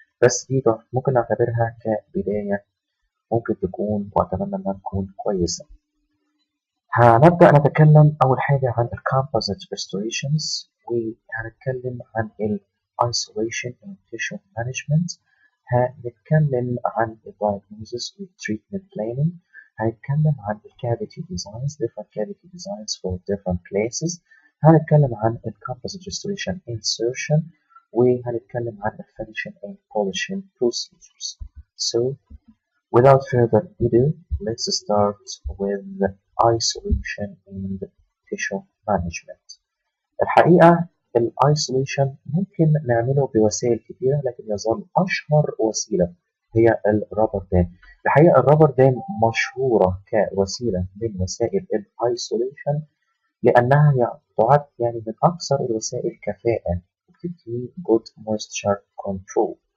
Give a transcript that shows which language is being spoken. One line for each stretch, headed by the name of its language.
Arabic: بس دي ممكن نعتبرها كبداية، ممكن تكون وأتمنى إنها تكون كويسة. هنبدأ نتكلم أول حاجة عن ال
English: composite restorations،
Arabic: وهنتكلم عن ال
English: isolation and tissue management.
Arabic: هنتكلم عن ال diagnosis و treatment planning. هنتكلم عن ال
English: cavity designs, different cavity designs for different places.
Arabic: هنتكلم عن ال
English: composite restoration insertion،
Arabic: وهنتكلم عن ال
English: finishing and polishing procedures. So without further ado, let's start with isolation and tissue management.
Arabic: الحقيقة ال isolation ممكن نعمله بوسائل كتيرة، لكن يظل أشهر وسيلة هي الرابر دام. الحقيقة الرابر دام مشهورة كوسيلة من وسائل ال isolation لأنها تعد من أكثر الوسائل كفاءة وبتدي
English: good moisture control.